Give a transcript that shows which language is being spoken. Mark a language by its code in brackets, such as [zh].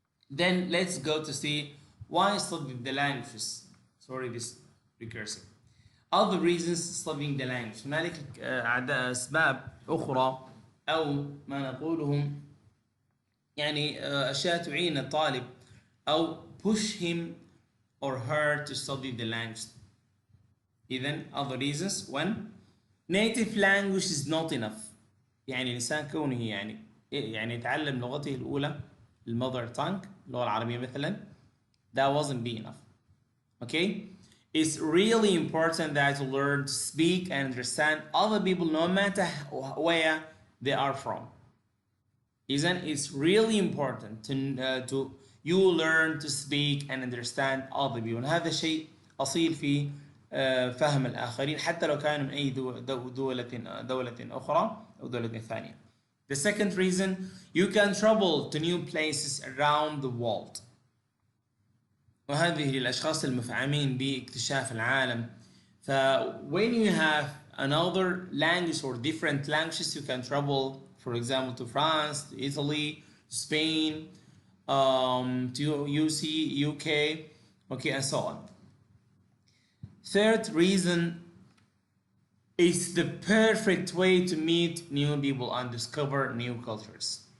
[en] Then let's go to see why study the languages. Sorry, this recursive. Other reasons studying the language. [ar] هنالك أسباب أخرى أو ما نقولهم يعني أشياء تعين الطالب أو [en] push him or her to study the language. إذن other reasons. One, native language is not enough. [ar] يعني الإنسان كونه يعني يتعلم لغته الأولى المother tongue اللغة العربية مثلا [en] that wasn't be enough. Okay? It's really important that you learn to speak and understand other people no matter where they are from. إذن it's really important to you learn to speak and understand other people. [ar] هذا شيء أصيل في فهم الآخرين حتى لو كانوا من أي دولة أخرى أو دولة ثانية. [en] The second reason, you can travel to new places around the world. [ar] وهذه للأشخاص المفعمين باكتشاف العالم. [en] when you have another language or different languages, you can travel, for example, to France, to Italy, to Spain, to UK, okay, and so on. Third reason, it's the perfect way to meet new people and discover new cultures.